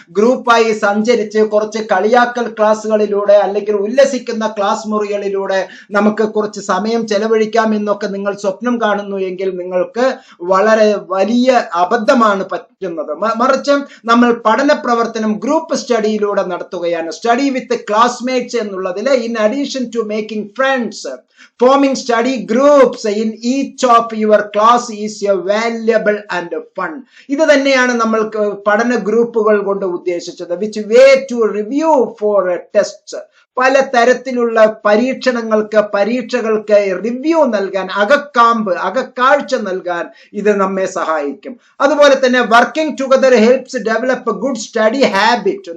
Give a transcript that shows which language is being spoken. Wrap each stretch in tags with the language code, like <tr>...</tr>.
<ml>ഗ്രൂപ്പായി സഞ്ചരിച്ച് കുറച്ച് കളിയാക്കൽ ക്ലാസ്സുകളിലൂടെ അല്ലെങ്കിൽ ഉല്ലസിക്കുന്ന ക്ലാസ് മുറികളിലൂടെ നമുക്ക് കുറച്ച് സമയം ചെലവഴിക്കാം എന്നൊക്കെ നിങ്ങൾ സ്വപ്നം കാണുന്നു എങ്കിൽ നിങ്ങൾക്ക് വളരെ വലിയ അബദ്ധമാണ് പറ്റുന്നത്. മറിച്ച് നമ്മൾ പഠന പ്രവർത്തനം ഗ്രൂപ്പ് സ്റ്റഡിയിലൂടെ നടത്തുകയാണ്.</ml> <en>study with classmates</en> <ml>എന്നുള്ളതിൽ</ml> <en>In addition to making friends, forming study groups in each of your class is a valuable and fun.</en> <ml>ഇത് തന്നെയാണ് നമ്മൾ പഠന ഗ്രൂപ്പുകൾ കൊണ്ട് ഉദ്ദേശിച്ചത്.</ml> <en>which way to review for tests,</en> <ml>പല തരത്തിലുള്ള പരീക്ഷകൾക്ക് റിവ്യൂ നൽകാൻ, അകക്കാഴ്ച നൽകാൻ ഇത് നമ്മെ സഹായിക്കും. അതുപോലെ തന്നെ</ml> <en>Working together helps develop good study habit.</en>